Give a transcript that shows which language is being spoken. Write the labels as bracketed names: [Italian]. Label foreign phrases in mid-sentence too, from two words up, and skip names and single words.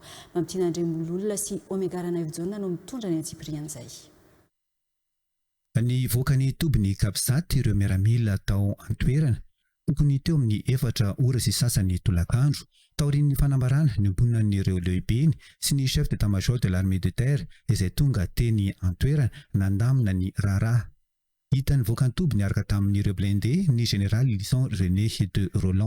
[Malagasy] Mampitiana Andremololona sy Omegarana Evjona no mitondra ny antsipirian'izay. Ny voakany Toby ny Kapisaty ireo miaramila tao an-toerana tokony teo amin'ny 4 ora sy sasany tolakandro. Taorian'ny fanambarana ny ombonan'ireo lehibeny sy ny [French] chef d'état-major de l'armée de terre [Malagasy] izay tonga teny an-toerana nandamina ny raharaha. Hitany voakany Toby niaraka tamin'ireo blindé ny général Lisson René de Roland.